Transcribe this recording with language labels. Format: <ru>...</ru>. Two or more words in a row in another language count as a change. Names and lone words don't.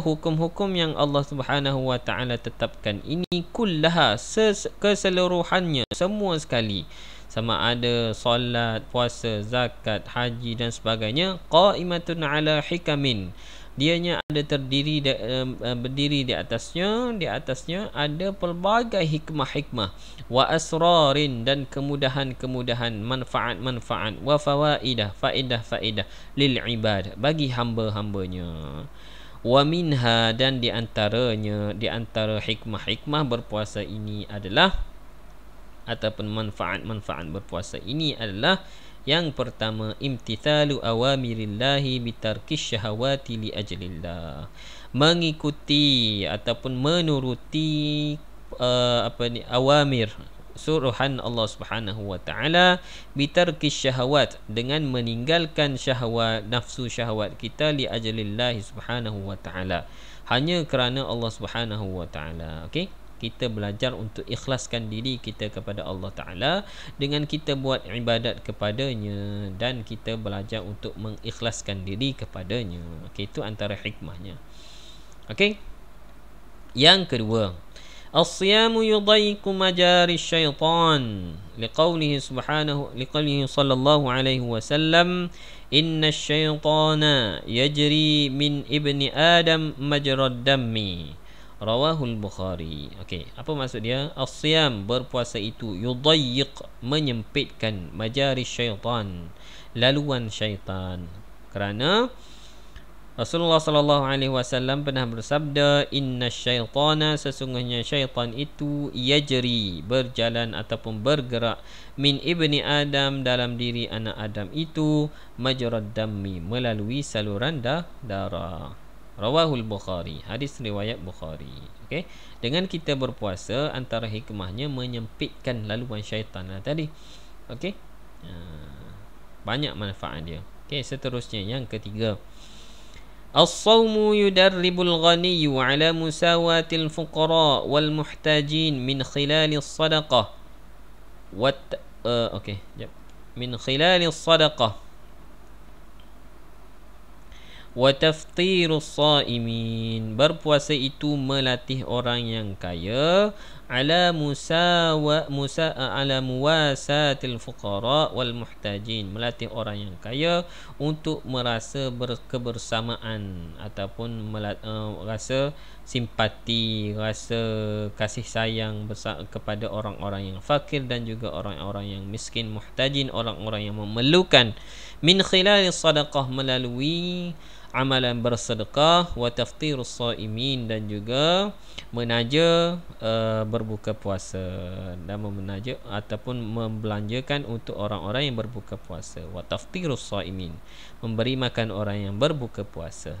<ms>hukum-hukum yang Allah</ms> <ar>سبحانه وتعالى</ar> <ms>tetapkan ini kullaha, keseluruhannya, semua sekali, sama ada solat, puasa, zakat, haji dan sebagainya,</ms> <ar>قائمة على حكم,</ar> <ms>dianya ada berdiri di atasnya ada pelbagai hikmah-hikmah,</ms> <ar>وأسرار,</ar> <ms>dan kemudahan-kemudahan, manfaat-manfaat,</ms> <ar>وفوائد,</ar> <ms>faedah-faedah,</ms> <ar>للعباد,</ar> <ms>bagi hamba-hambanya.</ms> <ar>ومنها,</ar> <ms>dan di antara hikmah-hikmah berpuasa ini adalah, ataupun manfaat-manfaat berpuasa ini adalah, yang pertama,</ms> <ar>امتثال أوامر الله بترك الشهوات لأجل الله,</ar> <ms>mengikuti ataupun menuruti awamir, suruhan Allah</ms> <ar>سبحانه وتعالى, بترك الشهوات,</ar> <ms>dengan meninggalkan syahwat, nafsu syahwat kita,</ms> <ar>لأجل الله سبحانه وتعالى,</ar> <ms>hanya kerana Allah</ms> <ar>سبحانه وتعالى.</ar> <ms>Okey, kita belajar untuk ikhlaskan diri kita kepada Allah Ta'ala dengan kita buat ibadat kepadanya, dan kita belajar untuk mengikhlaskan diri kepadanya. Okey, itu antara hikmahnya. Okey, yang kedua,</ms> <ar>الصيام يضيق مجاري الشيطان, لقوله صلى الله عليه وسلم إن الشيطان يجري من ابن آدم مجرى الدم رواه البخاري.</ar> <ms>Okey, apa maksud dia? As-siyam, berpuasa itu, yudayyiq, menyempitkan,</ms> <ar>مجاري الشيطان,</ar> <ms>laluan syaitan. Kerana Rasulullah</ms> <ar>صلى الله عليه وسلم</ar> <ms>pernah bersabda,</ms> <ar>إن الشيطان,</ar> <ms>sesungguhnya syaitan itu, yajri, berjalan ataupun bergerak,</ms> <ar>من ابن آدم,</ar> <ms>dalam diri anak Adam itu,</ms> <ar>مجرى الدم,</ar> <ms>melalui saluran darah.</ms> <ar>رواه البخاري,</ar> <ms>hadis riwayat Bukhari. Okey, dengan kita berpuasa, antara hikmahnya menyempitkan laluan syaitan tadi. Okey, banyak manfaat dia. Okey, seterusnya yang ketiga,</ms> <ar>الصوم يدرب الغني على مواساة الفقراء والمحتاجين من خلال الصدقة من خلال الصدقة وتفطير الصائمين.</ar> <ms>Berpuasa itu melatih orang yang kaya</ms> <ar>على مواساة الفقراء والمحتاجين,</ar> <ms>melatih orang yang kaya untuk merasa kebersamaan ataupun rasa simpati, rasa kasih sayang kepada orang-orang yang fakir dan juga orang-orang yang miskin, muhtajin, orang-orang yang memerlukan,</ms> <ar>من خلال الصدقة,</ar> <ms>melalui amalan bersedekah,</ms> <ar>وتفطير الصائمين,</ar> <ms>dan juga menaja berbuka puasa, dan menaja ataupun membelanjakan untuk orang-orang yang berbuka puasa,</ms> <ar>وتفطير الصائمين,</ar> <ms>memberi makan orang yang berbuka puasa.</ms>